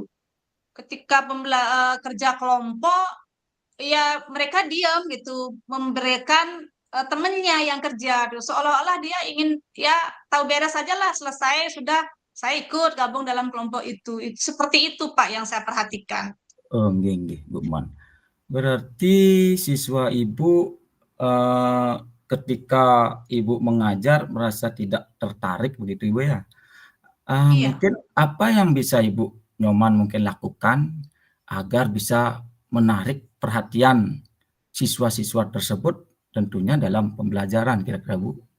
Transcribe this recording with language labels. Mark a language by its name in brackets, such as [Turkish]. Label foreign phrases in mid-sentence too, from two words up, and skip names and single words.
[Indonesian] Ketika kerja kelompok, ya mereka diam gitu, memberikan temennya yang kerja, gitu. Seolah-olah dia ingin ya tahu beres saja lah, selesai sudah saya ikut gabung dalam kelompok itu. Seperti itu Pak yang saya perhatikan. [Balinese] Oh, nggih, nggih, Bu Man. [Indonesian] Berarti siswa Ibu, eee, ketika Ibu mengajar merasa tidak tertarik begitu Ibu ya? Iya. Mungkin apa yang bisa Ibu Nyoman mungkin lakukan agar bisa menarik perhatian siswa-siswa tersebut tentunya dalam pembelajaran kira-kira Bu?